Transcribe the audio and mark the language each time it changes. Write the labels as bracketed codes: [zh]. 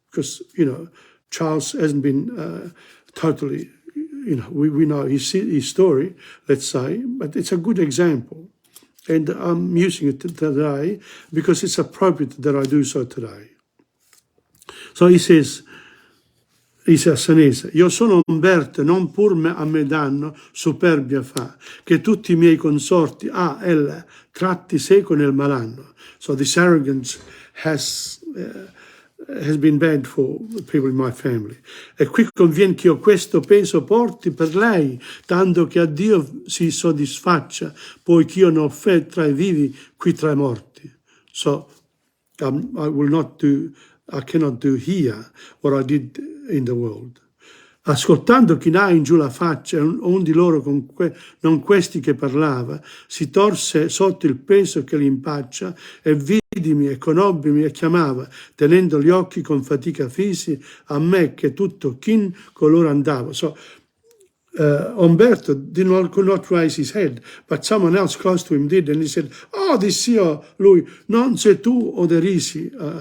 [en] Because, Charles hasn't been totally, we know his story, let's say, but it's a good example. And I'm using it today because it's appropriate that I do so today. So he says [it] a Sanese, io sono Umberto, non pur a me danno, superbia fa, che tutti I miei consorti, ella, tratti seco nel malanno. [en] So this arrogance has been bad for people in my family. [it] E qui convien che io questo peso porti per lei, tanto che a Dio si soddisfaccia, poi che io non fe tra I vivi, qui tra I morti. [en] So I cannot do here what I did in the world. [it] Ascoltando chinai in giù la faccia, un di loro non questi che parlava, si torse sotto il peso che li impaccia e vidimi e conobbimi e chiamava, tenendo gli occhi con fatica fisi a me che tutto chin colore andava. [en] So Umberto did not raise his head, but someone else close to him did, and he said, [it] dissi io, lui, non sei tu o derisi.